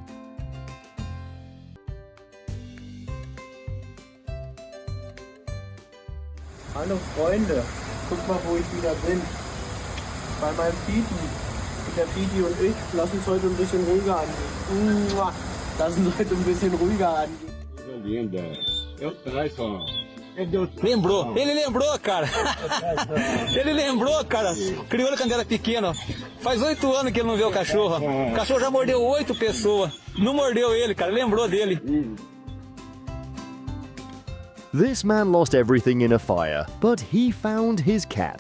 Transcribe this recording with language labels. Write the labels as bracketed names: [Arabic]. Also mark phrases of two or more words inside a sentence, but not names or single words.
[German] Hallo Freunde, guck mal, wo ich wieder bin. Bei meinem Fidi. Und der Fidi und ich lassen es heute ein bisschen ruhiger angehen. Lassen es heute ein bisschen ruhiger angehen. [Portuguese] Linda, eu traz só. Lembrou, ele lembrou, cara. Ele lembrou, cara. Criou ele quando era pequeno. Faz 8 anos que ele não vê o cachorro. O cachorro já mordeu 8 pessoas. Não mordeu ele, cara. Lembrou dele. [English] This man lost everything in a fire, but he found his cat.